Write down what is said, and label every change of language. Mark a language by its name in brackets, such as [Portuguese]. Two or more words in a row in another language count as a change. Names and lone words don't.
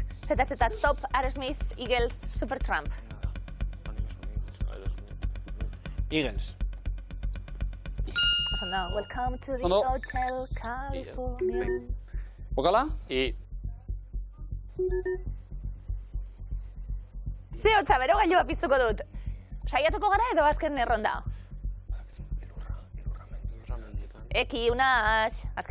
[Basque] ZZ Top, Aerosmith, Eagles, Supertramp. Eagles. [English] Ondo, welcome to the [Basque] Ondo. Hotel California. Bokala? Ze-hotza berogailua piztuko dut. Saiatuko gara edo azken erronda? Eki Unas, azken